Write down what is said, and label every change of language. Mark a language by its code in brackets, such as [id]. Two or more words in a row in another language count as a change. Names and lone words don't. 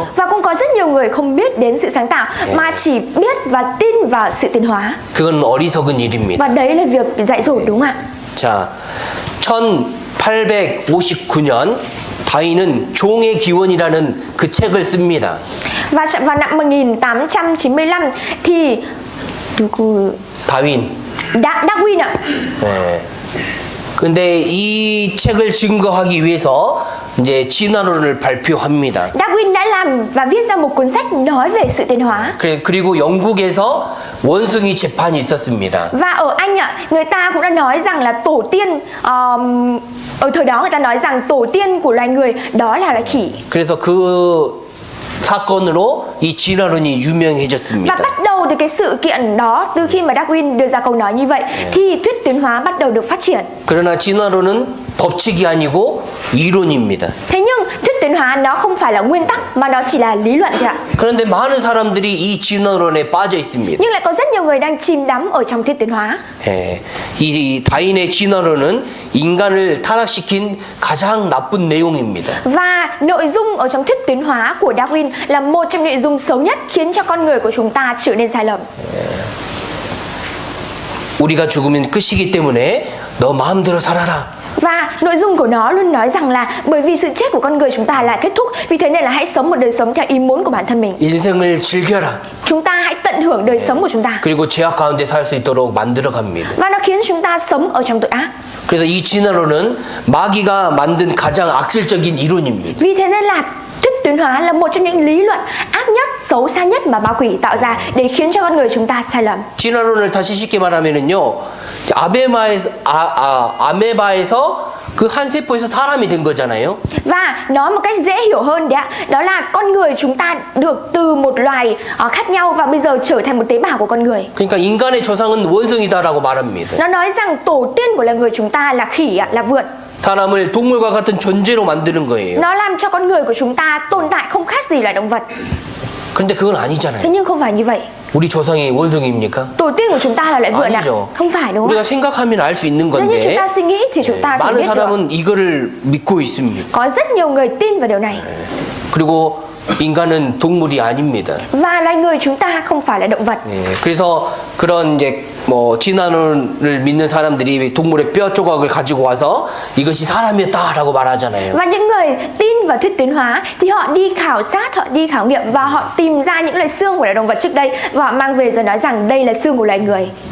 [vi] Và cũng có rất nhiều người không biết đến sự sáng tạo mà chỉ biết và tin vào sự tiến hóa. [ko] 그건 어리석은 일입니다. [vi] Và đấy là việc dạy dỗ đúng không ạ? [ko] 자, 1859년 다윈은 종의 기원이라는 그 책을 씁니다. [vi] Và vào năm 1895 thì [ko] 다윈. [vi] Darwin ạ. [ko] 네. 근데 이 책을 증거하기 위해서 이제 진화론을 발표합니다. [vi] Darwin đã làm và viết ra một cuốn sách nói về sự tiến hóa. [ko] 그리고 영국에서 원숭이 재판이 있었습니다. [vi] Và ở Anh ạ, người ta cũng đã nói rằng là tổ tiên ở thời đó người ta nói rằng tổ tiên của loài người đó là loài khỉ. [ko] 그래서 그 사건으로 이 진화론이 [vi] Và [ko] 유명해졌습니다. [vi] bắt đầu từ cái sự kiện đó, từ khi mà Darwin đưa ra câu nói như vậy thì thuyết tiến hóa bắt đầu được phát triển. [ko] 그러나 진화론은 법칙이 아니고 이론입니다. [vi] Thế nhưng thuyết tiến hóa nó không phải là nguyên tắc mà nó chỉ là lý luận thôi ạ. [ko] 그런데 많은 사람들이 이 진화론에 빠져 있습니다. [vi] Nhưng lại có rất nhiều người đang chìm đắm ở trong thuyết tiến hóa. [ko] 예, 이 다윈의 진화론은 인간을 타락시킨 가장 나쁜 내용입니다. [vi] Và nội dung ở trong thuyết tiến hóa của Darwin là một trong nội dung xấu nhất khiến cho con người của chúng ta trở nên sai lầm. [ko] 우리가 죽으면 끝이기 때문에 너 마음대로 살아라. [vi] Và nội dung của nó luôn nói rằng là bởi vì sự chết của con người chúng ta là kết thúc, vì thế nên là hãy sống một đời sống theo ý muốn của bản thân mình. [ko] 인생을 즐겨라. [vi] Chúng ta hãy tận hưởng đời sống của chúng ta. [ko] 그리고 죄악 가운데 살 수 있도록 만들어 갑니다. [vi] Và nó khiến chúng ta sống ở trong tội ác. [ko] 그래서 이 진화론은 마귀가 만든 가장 악질적인 이론입니다. [vi] Vì thế nên là thuyết tuyến hóa là một trong những lý luận ác nhất, xấu xa nhất mà ma quỷ tạo ra để khiến cho con người chúng ta sai lầm. [ko] 진화론을 다시 쉽게 말하면은요, 아메바에서 그 한 세포에서 사람이 된 거잖아요. [vi] Và nói một cách dễ hiểu hơn đấy ạ, đó là con người chúng ta được từ một loài khác nhau và bây giờ trở thành một tế bào của con người. [ko] 그러니까 인간의 조상은 원숭이다라고 말합니다. [vi] Nó nói rằng tổ tiên của loài người chúng ta là khỉ ạ, là vượn. [ko] 사람을 동물과 같은 존재로 만드는 거예요. [vi] Nó làm cho con người của chúng ta tồn tại không khác gì loài động vật. [ko] 그런데 그건 아니잖아요. [vi] Thế nhưng không phải như vậy. [ko] 우리 조상이 원숭이입니까? [vi] Tổ tiên của chúng ta là loài vượn ạ. [ko] 아니죠. [vi] Không phải đúng không [ko] 우리가 [vi] ạ? [ko] 생각하면 알 수 있는 [vi] Nếu như chúng [ko] 건데 [vi] ta suy nghĩ thì chúng ta phải [ko] 많은 [vi] biết được. [ko] 사람은 이거를 믿고 있습니다. [vi] Có rất nhiều người tin vào điều này. [ko] 그리고 인간은 동물이 아닙니다. [vi] Và loài người chúng ta không phải là động vật. [ko] 그래서 그런 이제 뭐 진화론을 믿는 사람들이 동물의 뼈 조각을 가지고 와서 이것이 사람이었다라고 말하잖아요. [vi] Và những người tin vào thuyết tiến hóa thì họ đi khảo sát, họ đi khảo nghiệm và họ tìm ra những loại xương của loài động vật trước đây và họ mang về rồi nói rằng đây là xương của loài người.